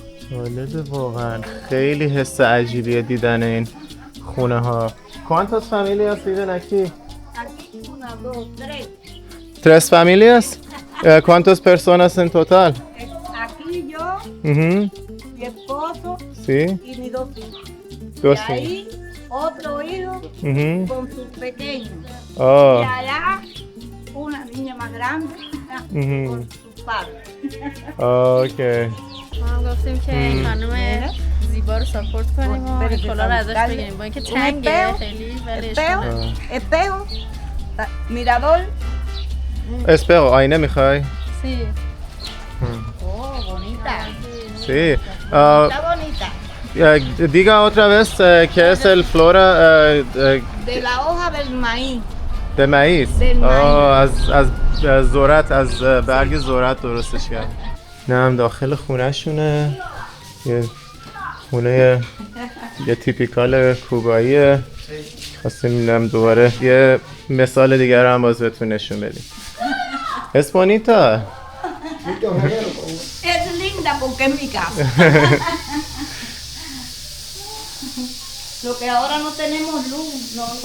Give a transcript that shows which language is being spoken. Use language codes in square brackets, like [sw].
[fa] جالبه واقعا، خیلی حس عجیبیه دیدن این خونه ها. [es] ¿Cuántas familias viven aquí? Aquí, 1, 2, 3. ¿Tres familias? ¿Cuántas personas en total? Aquí yo, mi esposo Sí. y mis 2 hijos. Dos Y ahí otro hijo con sus pequeños. Oh. Y allá una niña más grande con sus padres. [en] Okay. [fa] ما گفتیم که این خانم زیبا رو ساپورت کنیم و این کلا رو ازش بگیریم با اینکه تنگه خیلی ولی [es] espejo, mirador. [fa] Espejo, آینه میخوای؟ [es] Sí. Oh, bonita. Sí. Está bonita. Diga otra vez qué es el flora De la hoja del maíz. de maíz. Del maíz. [fa] از ذرت، از برگ ذرت درستش کرد. نه هم داخل خونه شونه، یه خونه یه تیپیکال کوباییه. خواستیم هم دوباره یه مثال دیگر هم باز بهتون نشون بدیم. [es] Es bonita. Es linda porque es mi casa. Lo que ahora no tenemos luz, no